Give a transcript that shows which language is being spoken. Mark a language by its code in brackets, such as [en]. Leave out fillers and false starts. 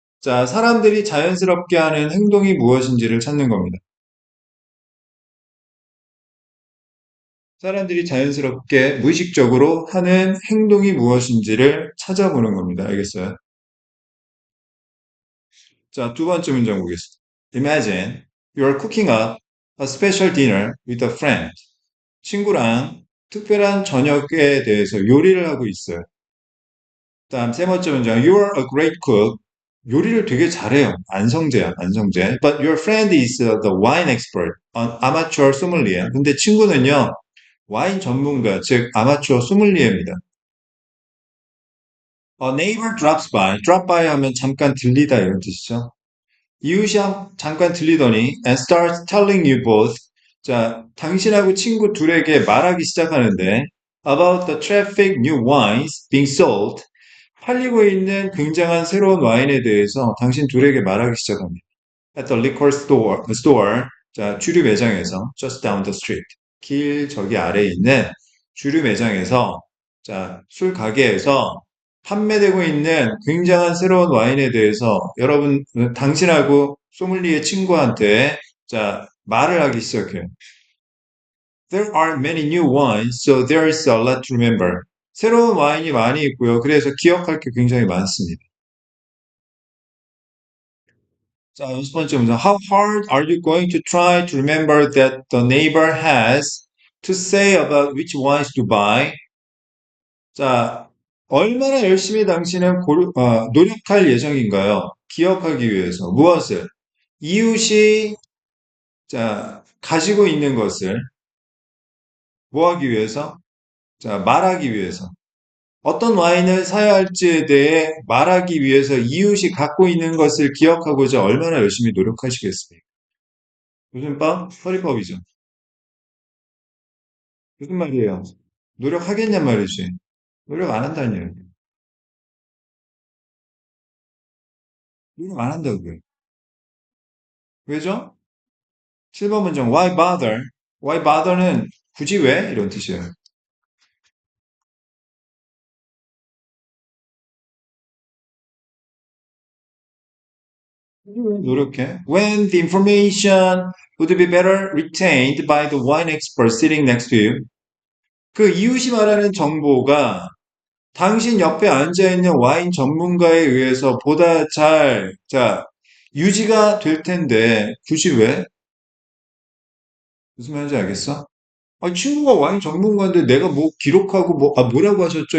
[ko] 자, 사람들이 자연스럽게 하는 행동이 무엇인지를 찾는 겁니다. 사람들이 자연스럽게, 무의식적으로 하는 행동이 무엇인지를 찾아보는 겁니다. 알겠어요? 자, 두 번째 문장 보겠습니다. [en] Imagine you're cooking up a special dinner with a friend. [ko] 친구랑 특별한 저녁에 대해서 요리를 하고 있어요. 다음 세 번째 문장. [en] You're a great cook. [ko] 요리를 되게 잘해요. 안성재야, 안성재. [en] But your friend is the wine expert, an amateur sommelier. [ko] 근데 친구는요, 와인 전문가, 즉 아마추어 소믈리에입니다. [en] A neighbor drops by. [ko] drop by 하면 잠깐 들리다 이런 뜻이죠. 이웃이 잠깐 들리더니 [en] and starts telling you both. [ko] 자, 당신하고 친구 둘에게 말하기 시작하는데 [en] about the terrific new wines being sold. [ko] 팔리고 있는 굉장한 새로운 와인에 대해서 당신 둘에게 말하기 시작합니다. [en] At the liquor store, [ko] 자, 주류 매장에서 [en] just down the street. [ko] 길 저기 아래에 있는 주류 매장에서 자, 술 가게에서 판매되고 있는 굉장한 새로운 와인에 대해서 여러분 당신하고 소믈리에 친구한테 자, 말을 하기 시작해요. [en] There are many new wines, so there is a lot to remember. [ko] 새로운 와인이 많이 있고요. 그래서 기억할 게 굉장히 많습니다. 자, 여섯 번째 문제. [en] How hard are you going to try to remember that the neighbor has to say about which wines to buy? [ko] 자, 얼마나 열심히 당신은 노력할 예정인가요? 기억하기 위해서. 무엇을? 이웃이, 자, 가지고 있는 것을 뭐 하기 위해서? 자, 말하기 위해서. 어떤 와인을 사야 할지에 대해 말하기 위해서 이웃이 갖고 있는 것을 기억하고자 얼마나 열심히 노력하시겠습니까? 무슨 법? 허리법이죠. 무슨 말이에요? 노력하겠냔 말이지. 노력 안 한다는 얘기. 노력 안 한다고요. 왜죠? 7번 문장 [en] why bother? [ko] why bother는 굳이 왜? 이런 뜻이에요. 굳이 왜 노력해? [en] When the information would be better retained by the wine expert sitting next to you. [ko] 그 이웃이 말하는 정보가 당신 옆에 앉아있는 와인 전문가에 의해서 보다 잘, 자, 유지가 될 텐데, 굳이 왜? 무슨 말인지 알겠어? 아니, 친구가 와인 전문가인데 내가 뭐 기록하고 뭐라고 하셨죠?